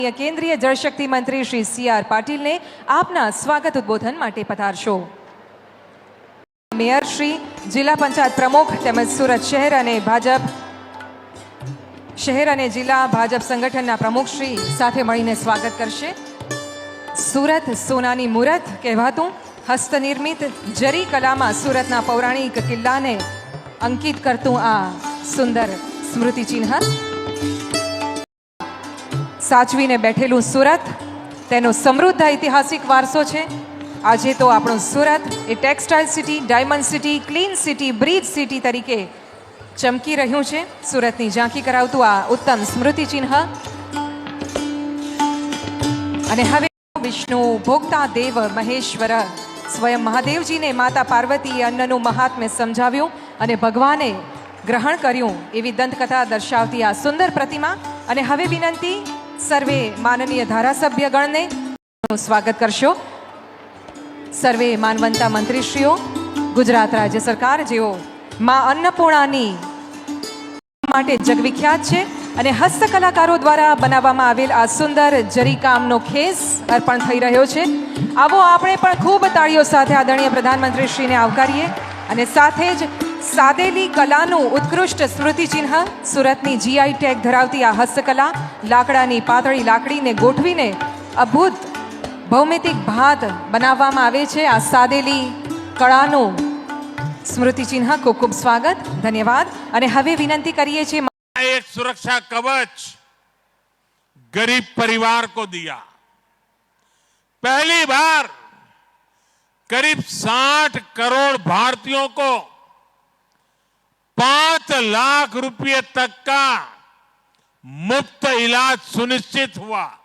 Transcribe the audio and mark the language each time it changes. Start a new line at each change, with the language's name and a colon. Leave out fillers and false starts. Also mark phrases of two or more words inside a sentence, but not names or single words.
Gujarati: કેન્દ્રીય જલશક્તિ મંત્રી શ્રી CR પાટિલ ને આપના સ્વાગત ઉદ્બોધન માટે પધારશો। મેયર શ્રી, જિલ્લા પંચાયત પ્રમુખ તેમજ સુરત શહેર અને ભાજપ શહેર અને જિલ્લા ભાજપ સંગઠનના પ્રમુખ શ્રી સાથે મળીને સ્વાગત કરશે। સુરત સોનાની મૂરત કહેવાતું હસ્તનિર્મિત જરી કલામાં સુરતના પૌરાણિક કિલ્લાને અંકિત કરતું આ સુંદર સ્મૃતિ ચિહ્ન સાચવીને બેઠેલું સુરત તેનો સમૃદ્ધ ઐતિહાસિક વારસો છે। આજે તો આપણું સુરત એ
English: textile city, diamond city, clean city, bridge city
Gujarati: તરીકે ચમકી રહ્યું છે। સુરતની ઝાંખી કરાવતું આ ઉત્તમ સ્મૃતિ ચિહ્ન અને હવે વિષ્ણુ ભોક્તા દેવ મહેશ્વર સ્વયં મહાદેવજી ને માતા પાર્વતી અન્નનું મહાત્મ્ય સમજાવ્યું અને ભગવાને ગ્રહણ કર્યું એવી દંતકથા દર્શાવતી આ સુંદર પ્રતિમા। અને હવે વિનંતી સર્વે માનનીય ધારાસભ્યગણ ને સ્વાગત કરશો। સર્વે માનવંતા મંત્રીશ્રીઓ, ગુજરાત રાજ્ય સરકાર જેઓ માં અન્નપૂર્ણાની માટે જગવિખ્યાત છે અને હસ્તકલાકારો દ્વારા બનાવવામાં આવેલ આ સુંદર જરીકામનો ખેસ અર્પણ થઈ રહ્યો છે। આવો આપણે પણ ખૂબ તાળીઓ સાથે આદરણીય પ્રધાનમંત્રીશ્રીને આવકારીએ અને સાથે જ સાદેલી કલાનું ઉત્કૃષ્ટ સ્મૃતિ ચિહ્ન સુરતની GI ટેગ ધરાવતી આ હસ્તકલા લાકડાની પાતળી લાકડીને ગોઠવીને અદ્ભુત ભૌમિતિક ભાત બનાવવામાં આવે છે। આ સાદેલી કળાનું સ્મૃતિ ચિહ્ન ખૂબ ખૂબ સ્વાગત, ધન્યવાદ। અને હવે વિનંતી કરીએ છીએ
Hindi: एक सुरक्षा कवच गरीब परिवार को दिया। पहली बार करीब 60 करोड़ भारतीयों को 5 लाख रुपए तक का मुफ्त इलाज सुनिश्चित हुआ।